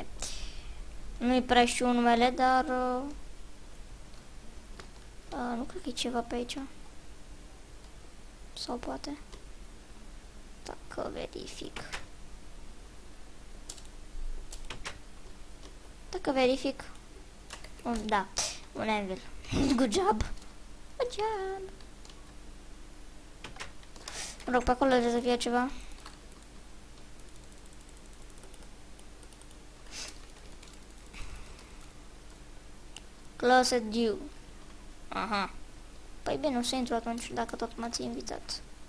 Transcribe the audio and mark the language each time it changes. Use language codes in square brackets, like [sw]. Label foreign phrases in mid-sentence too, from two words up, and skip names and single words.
[ro] Nu-i prea știu numele, dar nu cred că e ceva pe aici. Sau poate. Dacă verific. Dacă verific. Da, un anvil. [en] Good job. Good job. [ro] Mă rog, pe acolo trebuie să fie ceva. Closet Dew. Aha. Păi bine, o să intru atunci, dacă tot m-ați invitat.